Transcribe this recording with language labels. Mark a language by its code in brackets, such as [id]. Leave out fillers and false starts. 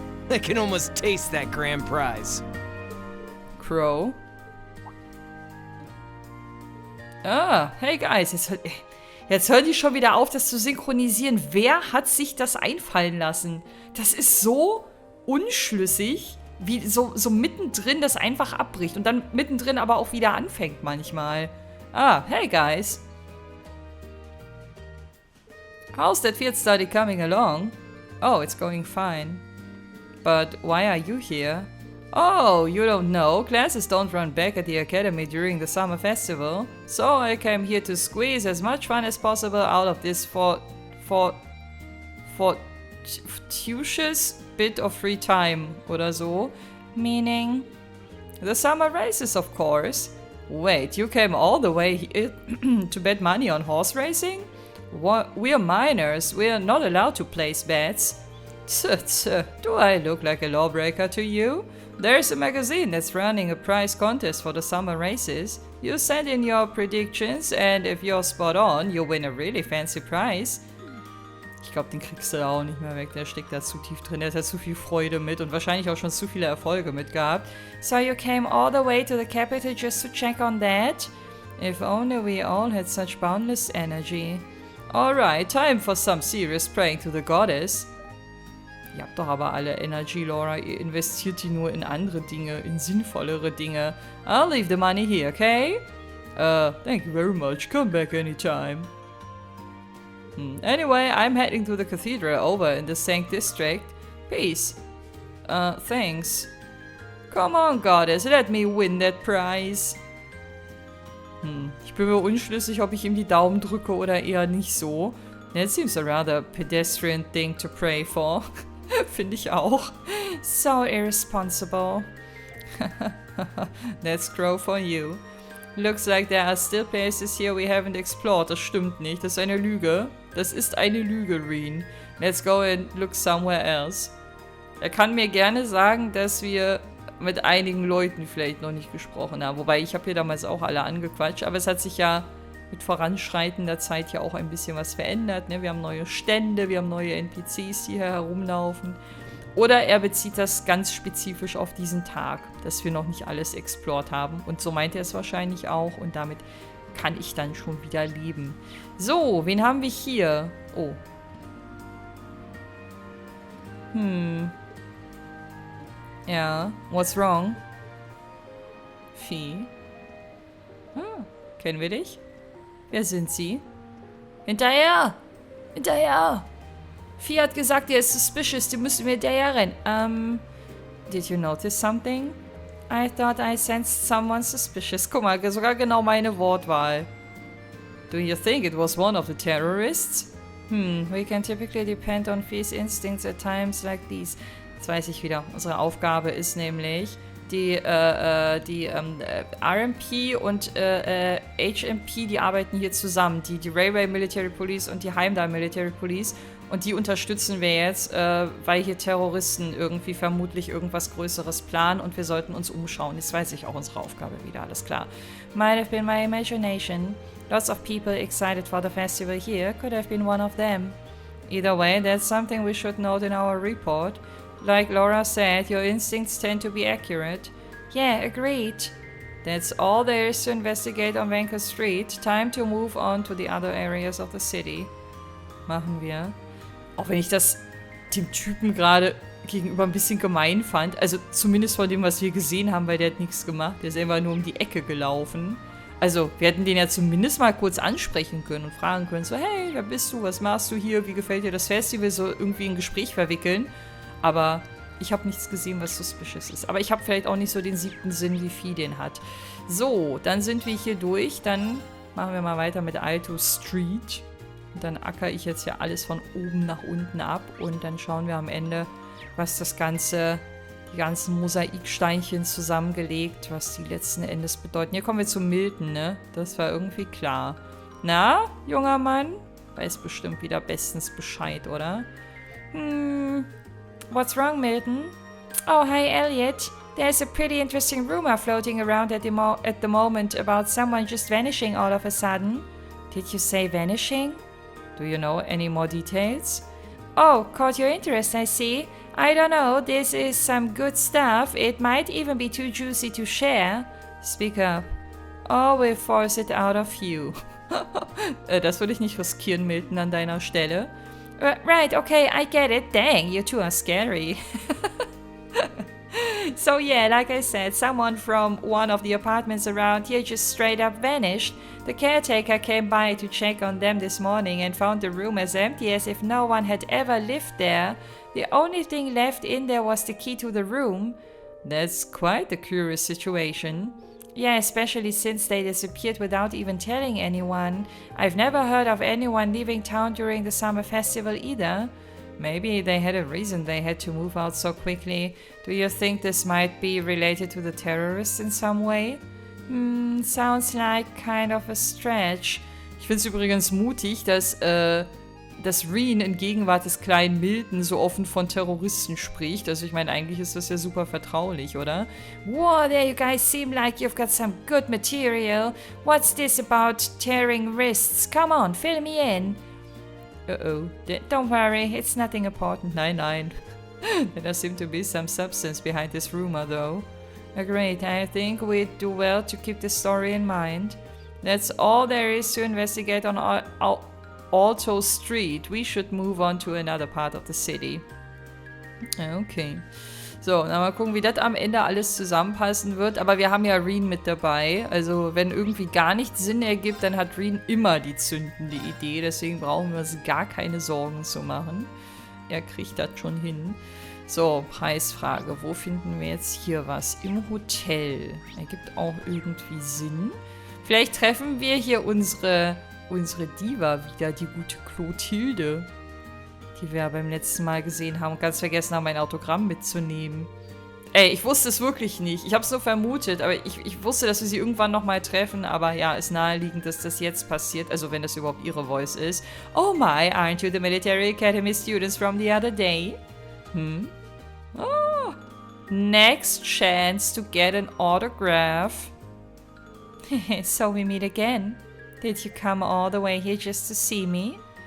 [en] I can almost taste that grand prize. Crow. [de] Ah, hey guys, jetzt hört die schon wieder auf, das zu synchronisieren. Wer hat sich das einfallen lassen? Das ist so unschlüssig, wie so mittendrin das einfach abbricht und dann mittendrin aber auch wieder anfängt manchmal. [en] Ah, hey guys. How's that field study coming along? Oh, it's going fine. But why are you here? Oh, you don't know? Classes don't run back at the academy during the summer festival. So I came here to squeeze as much fun as possible out of this fortuitous bit of free time [de] oder so. [en] Meaning the summer races, of course. Wait, you came all the way here to bet money on horse racing? We're minors. We're not allowed to place bets. Do I look like a lawbreaker to you? There's a magazine that's running a prize contest for the summer races. You send in your predictions and if you're spot on, you win a really fancy prize. [de] Ich glaube, den kriegst du da auch nicht mehr weg. Der steckt da zu tief drin. Der hat da zu viel Freude mit und wahrscheinlich auch schon zu viele Erfolge mit gehabt. [en] So you came all the way to the capital just to check on that? If only we all had such boundless energy. Alright, time for some serious praying to the goddess. [de] Ihr habt doch aber alle Energy, Laura. Ihr investiert die nur in andere Dinge, in sinnvollere Dinge. [en] I'll leave the money here, okay? Thank you very much. Come back anytime. Anyway, I'm heading to the cathedral over in the Sank district. Peace. Thanks. Come on, goddess. Let me win that prize. [de] Ich bin mir unschlüssig, ob ich ihm die Daumen drücke oder eher nicht so. [en] That seems a rather pedestrian thing to pray for. [de] Finde ich auch. [en] So irresponsible. That's Crow for you. Looks like there are still places here we haven't explored. [de] Das stimmt nicht. Das ist eine Lüge. Das ist eine Lüge, Reen. [en] Let's go and look somewhere else. [de] Er kann mir gerne sagen, dass wir mit einigen Leuten vielleicht noch nicht gesprochen haben. Wobei, ich habe hier damals auch alle angequatscht. Aber es hat sich ja mit voranschreitender Zeit ja auch ein bisschen was verändert. Ne? Wir haben neue Stände, wir haben neue NPCs, die hier herumlaufen. Oder er bezieht das ganz spezifisch auf diesen Tag, dass wir noch nicht alles explored haben. Und so meint er es wahrscheinlich auch. Und damit kann ich dann schon wieder leben. So, wen haben wir hier? Oh. [en] Ja, what's wrong? Vieh. [de] Kennen wir dich? Wer sind Sie? Hinterher! Hinterher! Vieh hat gesagt, er ist suspicious, die müssen wir hinterher rennen. [en] Did you notice something? I thought I sensed someone suspicious. [de] Guck mal, sogar genau meine Wortwahl. [en] Do you think it was one of the terrorists? We can typically depend on Vieh's instincts at times like these. [de] Jetzt weiß ich wieder. Unsere Aufgabe ist nämlich, die RMP und HMP, die arbeiten hier zusammen. Die Railway Military Police und die Heimdall Military Police. Und die unterstützen wir jetzt, weil hier Terroristen irgendwie vermutlich irgendwas Größeres planen und wir sollten uns umschauen. Jetzt weiß ich auch unsere Aufgabe wieder, alles klar. [en] Might have been my imagination. Lots of people excited for the festival here could have been one of them. Either way, that's something we should note in our report. Like Laura said, your instincts tend to be accurate. Yeah, agreed. That's all there is to investigate on Vanker Street. Time to move on to the other areas of the city. [de] Machen wir. Auch wenn ich das dem Typen gerade gegenüber ein bisschen gemein fand. Also zumindest von dem, was wir gesehen haben, weil der hat nichts gemacht. Der ist einfach nur um die Ecke gelaufen. Also wir hätten den ja zumindest mal kurz ansprechen können und fragen können, so hey, wer bist du, was machst du hier, wie gefällt dir das Festival, so irgendwie ein Gespräch verwickeln. Aber ich habe nichts gesehen, was suspicious ist. Aber ich habe vielleicht auch nicht so den 7. Sinn, wie Vieh den hat. So, dann sind wir hier durch. Dann machen wir mal weiter mit Alto Street. Und dann acker ich jetzt hier alles von oben nach unten ab und dann schauen wir am Ende, was das Ganze, die ganzen Mosaiksteinchen zusammengelegt, was die letzten Endes bedeuten. Hier kommen wir zu Milton, ne? Das war irgendwie klar. Na, junger Mann? Weiß bestimmt wieder bestens Bescheid, oder? [en] What's wrong, Milton? Oh, hi, Elliot. There's a pretty interesting rumor floating around at the moment about someone just vanishing all of a sudden. Did you say vanishing? Do you know any more details? Oh, caught your interest, I see. I don't know, this is some good stuff. It might even be too juicy to share. Speak up. Or we'll force it out of you. [de] Das würde ich nicht riskieren, Milton, an deiner Stelle. [en] Right, okay, I get it. Dang, you two are scary. So yeah, like I said, someone from one of the apartments around here just straight up vanished. The caretaker came by to check on them this morning and found the room as empty as if no one had ever lived there. The only thing left in there was the key to the room. That's quite a curious situation. Yeah, especially since they disappeared without even telling anyone. I've never heard of anyone leaving town during the summer festival either. Maybe they had a reason they had to move out so quickly. Do you think this might be related to the terrorists in some way? Sounds like kind of a stretch. [de] Ich finde es übrigens mutig, dass Reen in Gegenwart des kleinen Milton so offen von Terroristen spricht. Also ich meine, eigentlich ist das ja super vertraulich, oder? [en] Whoa, there you guys seem like you've got some good material. What's this about tearing wrists? Come on, fill me in. Uh-oh. Don't worry, it's nothing important. [de] Nein, nein. [en] There does seem to be some substance behind this rumor, though. Great, I think we'd do well to keep this story in mind. That's all there is to investigate on Alto Street. We should move on to another part of the city. Okay. [de] So, dann mal gucken, wie das am Ende alles zusammenpassen wird. Aber wir haben ja Reen mit dabei. Also, wenn irgendwie gar nichts Sinn ergibt, dann hat Reen immer die zündende Idee. Deswegen brauchen wir uns gar keine Sorgen zu machen. Er kriegt das schon hin. So, Preisfrage. Wo finden wir jetzt hier was? Im Hotel. Ergibt auch irgendwie Sinn. Vielleicht treffen wir hier unsere Diva wieder, die gute Clotilde, die wir beim letzten Mal gesehen haben und ganz vergessen haben, ein Autogramm mitzunehmen. Ey, ich wusste es wirklich nicht. Ich habe es nur vermutet, aber ich wusste, dass wir sie irgendwann nochmal treffen, aber ja, ist naheliegend, dass das jetzt passiert, also wenn das überhaupt ihre Voice ist. [en] Oh my, aren't you the Military Academy students from the other day? Oh, next chance to get an autograph. So we meet again. Did you come all the way here just to see me?